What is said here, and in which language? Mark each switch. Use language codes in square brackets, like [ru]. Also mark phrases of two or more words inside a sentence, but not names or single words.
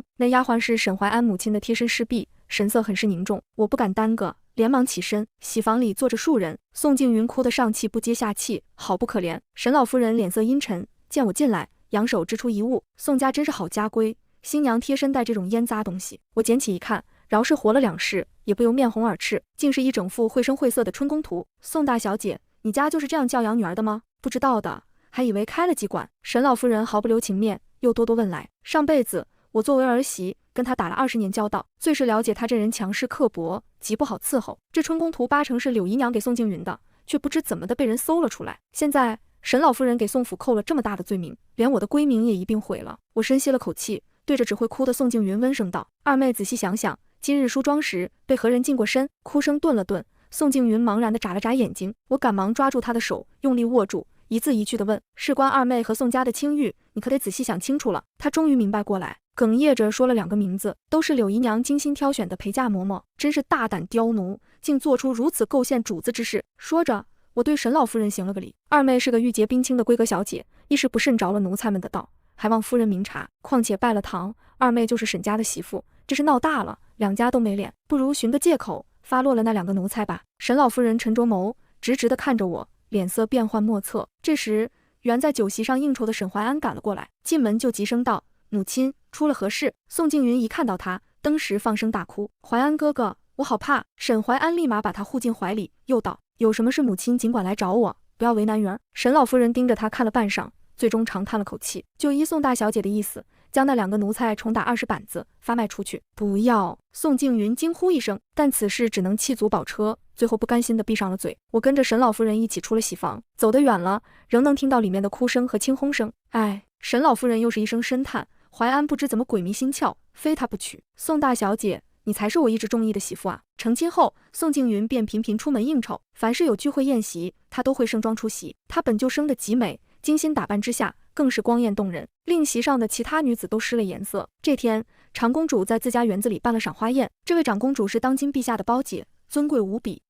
[zh] 那丫鬟是沈懷安母親的貼身侍婢，神色很是凝重。我不敢耽擱，連忙起身。喜房裡坐着數人，宋靜雲哭得上氣不接下氣，好不可憐。沈老夫人臉色陰沉，見我進來，揚手支出一物。宋家真是好家規，新娘貼身带這種煙雜東西。我撿起一看，饒是活了2世，也不由面紅耳赤，竟是一整副繪聲繪色的春宮圖。宋大小姐，你家就是這樣教養女兒的嗎？不知道的，還以為開了妓館。沈老夫人毫不留情面，又多多問來。上輩子我作為兒媳，跟她打了20年交道，最是了解她這人強勢刻薄，極不好伺候。這春宮圖8成是柳姨娘給宋靜雲的，卻不知怎麼的被人搜了出來。現在沈老夫人給宋府扣了這麼大的罪名，連我的閨名也一併毀了。我深吸了口氣，對着只會哭的宋靜雲溫聲道：“二妹仔細想想，今日梳妝時被何人近過身？” 哭聲頓了頓，宋靜雲茫然地眨了眨眼睛，我趕忙抓住她的手，用力握住，一字一句地問：“事關二妹和宋家的清譽，你可得仔細想清楚了。” 她終於明白過來，哽咽着說了2個名字，都是柳姨娘精心挑選的陪嫁嬷嬷，真是大膽刁奴，竟做出如此構陷主子之事。說着，我對沈老夫人行了個禮。二妹是個玉潔冰清的閨閣小姐，一時不慎着了奴才們的道，還望夫人明察。況且拜了堂，二妹就是沈家的媳婦，這是鬧大了，2家都沒臉，不如尋個借口發落了那2個奴才吧。沈老夫人沉着眸，直直地看着我，臉色變幻莫測。這時，原在酒席上應酬的沈懷安趕了過來，進門就急聲道：“母親，出了何事？” 宋靜雲一看到他，登時放聲大哭：“懷安哥哥，我好怕！” 沈懷安立馬把他護進懷裡，又道：“有什麼事，母親儘管來找我，不要為難雲兒。” 沈老夫人盯着他看了半晌，最終長嘆了口氣，就依宋大小姐的意思，將那2個奴才重打20板子，發賣出去。不要！宋靜雲驚呼一聲，但此事只能弃卒保車，最後不甘心地閉上了嘴。我跟着沈老夫人一起出了喜房，走得遠了，仍能聽到裡面的哭聲和輕哄聲。哎，沈老夫人又是一聲深嘆，懷安不知怎麼鬼迷心竅，非他不娶。宋大小姐，你才是我一直中意的媳婦啊！成亲後，宋靜雲便频頻出門應酬，凡是有聚會宴席，她都會盛裝出席。她本就生得極美，精心打扮之下，更是光豔動人，令席上的其他女子都失了顏色。這天，長公主在自家園子裡辦了賞花宴，這位長公主是當今陛下的胞姐，尊貴無比。